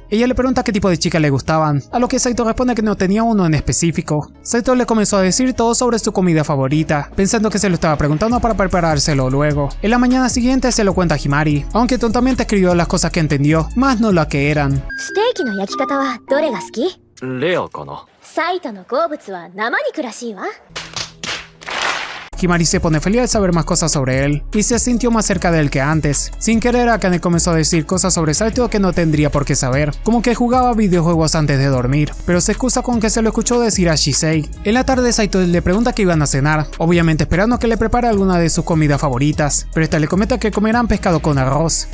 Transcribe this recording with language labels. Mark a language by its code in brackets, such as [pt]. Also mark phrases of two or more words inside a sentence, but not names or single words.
[es] Ella le pregunta qué tipo de chicas le gustaban, a lo que Saito responde que no tenía uno en específico. Saito le comenzó a decir todo sobre su comida favorita, pensando que se lo estaba preguntando para preparárselo luego. En la mañana siguiente se lo cuenta a Himari, aunque tontamente escribió las cosas que entendió, más no las que eran. [ja] ステーキの焼き方はどれが好き？レアかな。サイトの好物は生肉らしいわ。 [es] Himari se pone feliz al saber más cosas sobre él, y se sintió más cerca de él que antes. Sin querer, Akane comenzó a decir cosas sobre Saito que no tendría por qué saber, como que jugaba videojuegos antes de dormir, pero se excusa con que se lo escuchó decir a Shisei. En la tarde, Saito le pregunta que iban a cenar, obviamente esperando que le prepare alguna de sus comidas favoritas, pero esta le comenta que comerán pescado con arroz.